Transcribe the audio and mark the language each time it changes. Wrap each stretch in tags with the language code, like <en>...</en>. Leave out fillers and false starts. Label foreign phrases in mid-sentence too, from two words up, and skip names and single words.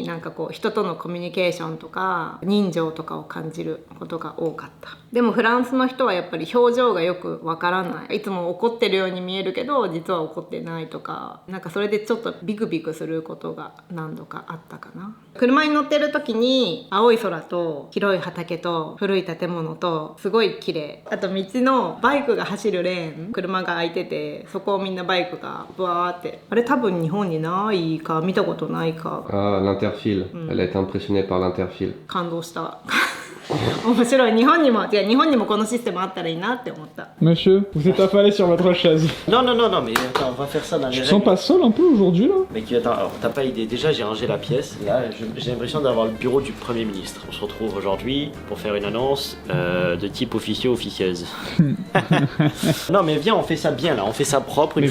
<ja>なんかこう人とのコミュニケーションとか人情とかを感じることが多かったでもフランスの人はやっぱり表情がよくわからないいつも怒ってるように見えるけど実は怒ってないとかなんかそれでちょっとビクビクすることが何度かあったかな車に乗ってる時に青い空と広い畑と古い建物とすごい綺麗あと道のバイクが走るレーン車が空いててそこをみんなバイクがブワーってあれ多分日本にないか見たことないか</ja> <fr>Ah, l'interfile. Elle a été impressionnée par l'interfile.</fr> <ja>感動した面白い日本にもこのシステムあったらいいなって思った</ja> <fr>Monsieur, vous êtes affalé sur votre chaise. Non, mais attends, on va faire ça dans les Je te règles. sens pas seul un peu aujourd'hui là? Mais attends, alors t'as pas idée, déjà j'ai rangé la pièce, là j'ai l'impression d'avoir le bureau du Premier ministre. On se retrouve aujourd'hui pour faire une annonce de type officieuse. Non mais viens, on fait ça bien là, on fait ça propre une</fr>